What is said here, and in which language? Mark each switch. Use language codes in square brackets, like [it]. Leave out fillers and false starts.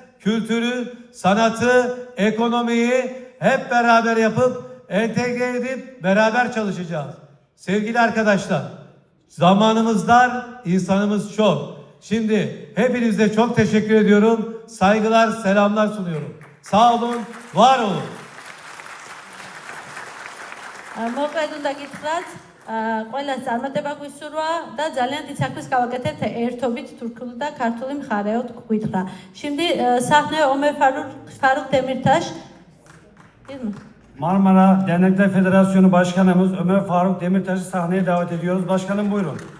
[tr] Kültürü, sanatı, ekonomiyi hep beraber yapıp entegre edip beraber çalışacağız. Sevgili arkadaşlar, zamanımız dar, insanımız çok. Şimdi hepinize çok teşekkür ediyorum. Saygılar, selamlar sunuyorum. Sağ olun, var olun. [ka] მოკლედ უნდა გითხრათ, ყველას წარმატება გვისურვა და ძალიან თითქმის გავაკეთეთ ერთობით თურქული და ქართული მხარეოდ გვითხრა. [tr] Şimdi sahneye Ömer Faruk Demirtaş. Marmara Dernekler Federasyonu Başkanımız Ömer Faruk Demirtaş'ı sahneye davet ediyoruz. Başkanım buyurun.